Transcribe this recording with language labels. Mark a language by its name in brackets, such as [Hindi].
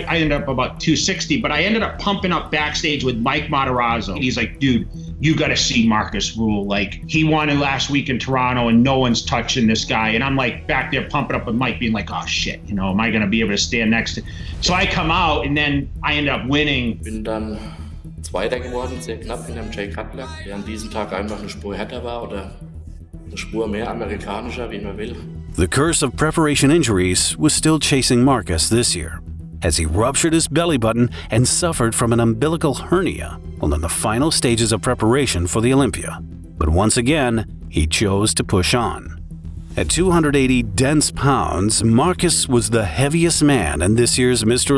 [English] I ended up about 260, but I ended up pumping up backstage with Mike Matarazzo. He's like, dude, you got to see Markus Rühl. Like, he won last week in Toronto and no one's touching this guy. And I'm like back there pumping up with Mike being like, oh shit, am I going to be able to stand next to? So I come out and then I end up winning. [German] Bin dann Zweiter geworden, sehr knapp hinter dem Jay Cutler, der an diesem Tag einfach eine Spur härter war oder eine Spur mehr amerikanischer, wie man will. [English] The curse of preparation injuries was still chasing Markus this year, as he ruptured his belly button and suffered from an umbilical hernia while in the final stages of preparation for the Olympia. But once again, he chose to push on. At 280 dense pounds, Markus was the heaviest man in this year's Mr.